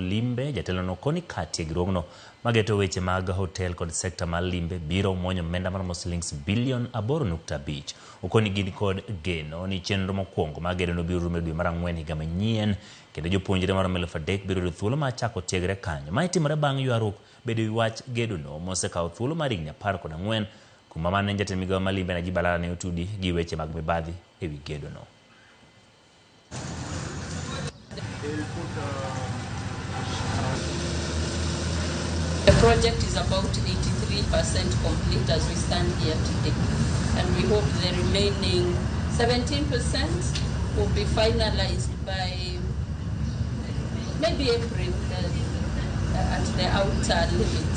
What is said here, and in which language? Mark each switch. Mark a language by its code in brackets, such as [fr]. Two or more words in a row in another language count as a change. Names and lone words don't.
[luo] limbe jatelo no koni katiegruogno mageto weche mag hotel kod sekta mar limbe biro mwonyo omenda mar shillings bilion 8.5 okoni gini kod geno ni chenro mokwongo magedo no biro rumo dwe mar 4 higa manyien kendo jopuonjre mar 3,000 biro yudo thuolo mar chako tiegre kanyo ma itimore bang' ywaruok bedo wi wach gedo no mosekawo thuolo mar higni 14 kuma mane jatend migawo mar limbe Najib Balala ne otudi gi weche mag mibadhi e wi gedo no. [en] The project is about 83% complete as we stand here today, and we hope the remaining 17% will be finalized by maybe April at the outer limits.